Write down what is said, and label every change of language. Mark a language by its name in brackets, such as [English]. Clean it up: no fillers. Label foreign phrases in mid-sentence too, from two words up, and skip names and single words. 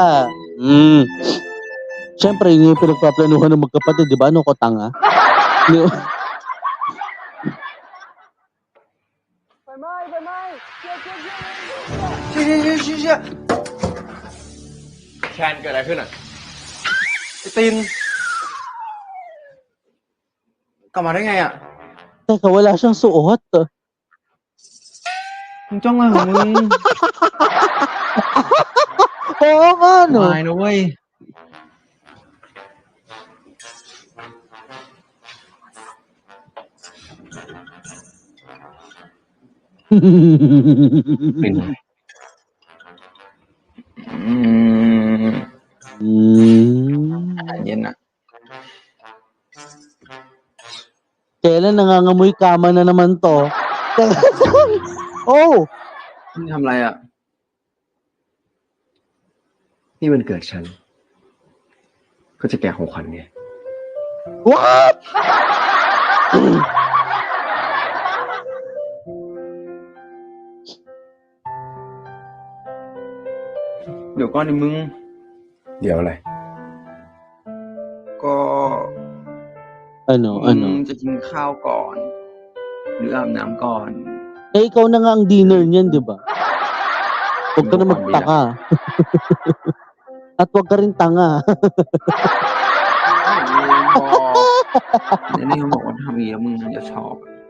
[Filipino] Siyempre, yun yung pinagpaplanuhan ng magkapatid, di ba? Ano ko tanga? [Thai] เชี่ยแคนเกิดอะไรขึ้นอ่ะไอตินกลับมาได้ไงอ่ะ [Filipino] Teka, wala siyang suot. [Thai] มึงจ้องอะไรของมึง [Filipino] Oo nga, no? [Thai] วายนะเว้ย เป็นไง อาหารเย็นอ่ะ [Filipino] Kailan nangangamoy kama na naman to? Oh! [Thai] มึงทำอะไรอ่ะ นี่วันเกิดฉัน ก็จะแกะของขวัญไง What? เดี๋ยวก่อนดิมึง เดี๋ยวอะไร ก็ Ano? มึงจะกินข้าวก่อน หรืออาบน้ำก่อน [Filipino] Eh, ikaw na nga ang dinner niyan, di ba? Huwag ka na magtaka. At huwag ka rin tanga. [Thai] ในนี้เขาบอกว่าทำอย่างนี้แล้วมึงน่าจะชอบ